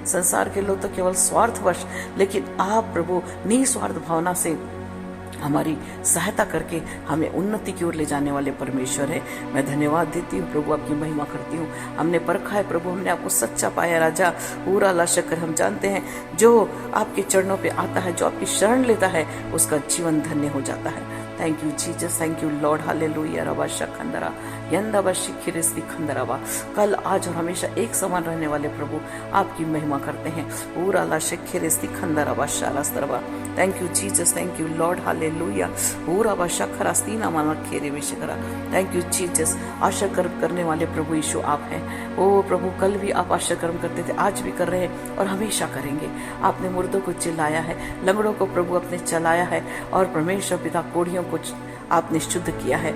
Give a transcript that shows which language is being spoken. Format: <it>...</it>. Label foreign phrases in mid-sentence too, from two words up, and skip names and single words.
<hi>संसार के लोग तो केवल स्वार्थवश, लेकिन आप प्रभु निस्वार्थ भावना से हमारी सहायता करके हमें उन्नति की ओर ले जाने वाले परमेश्वर है। मैं धन्यवाद देती हूँ प्रभु, आपकी महिमा करती हूँ। हमने परखा है प्रभु, हमने आपको सच्चा पाया राजा। पूरा ला शक्कर हम जानते हैं जो आपके चरणों पे आता है, जो आपकी शरण लेता है उसका जीवन धन्य हो जाता है।</hi> <en>thank you Jesus, thank you Lord,</en> <hi>हालेलुया। रबा शखंदरा यंदबा शिखिरिस्ती खंदराबा। कल आज और हमेशा एक समान रहने वाले प्रभु आपकी महिमा करते हैं। पूरा ला शिखिरिस्ती खंदराबा शारास्तरबा।</hi> <en>thank you Jesus, thank you Lord,</en> <hi>हालेलुया। पूरा बा शखरास्तीना माना खेरे विशकरा।</hi> <en>thank you Jesus.</en> <hi>आशा करने वाले प्रभु यीशु आप हैं। ओ प्रभु कल भी आप आशा कर्म करते थे, आज भी कर रहे हैं और हमेशा करेंगे। आपने मुर्दों को चिल्लाया है, लंगड़ों को प्रभु अपने चलाया है और परमेश्वर पिता कोढ़ियों को आपने शुद्ध किया है।</hi>